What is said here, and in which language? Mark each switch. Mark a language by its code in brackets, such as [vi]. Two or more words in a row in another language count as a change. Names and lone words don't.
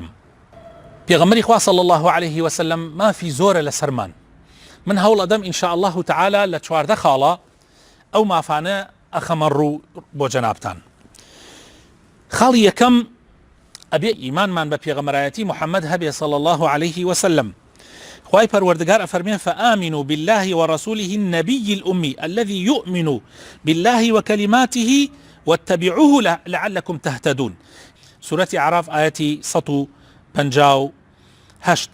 [ckb] پێغەمبەری خوا [ar] صلی الله عليه وسلم [ckb] مافی زۆرە لەسەرمان. من هەوڵ ئەدەم [ar] ئینشاء الله تعالى [ckb] لە 14 خاڵە ئەو مافانە ئەخەمە ڕوو بۆ جەنابتان. خاڵی یەکەم ئەبێ ئیمانمان بە پێغەمبەرایەتی محەممەد هەبێ [ar] صلی الله عليه وسلم. [ckb] خواي پروردگار أفرميه [ar] فآمنوا بالله ورسوله النبي الأمي الذي يؤمن بالله وكلماته واتبعوه لعلكم تهتدون. [ckb] سورة أعراف آياتي 158.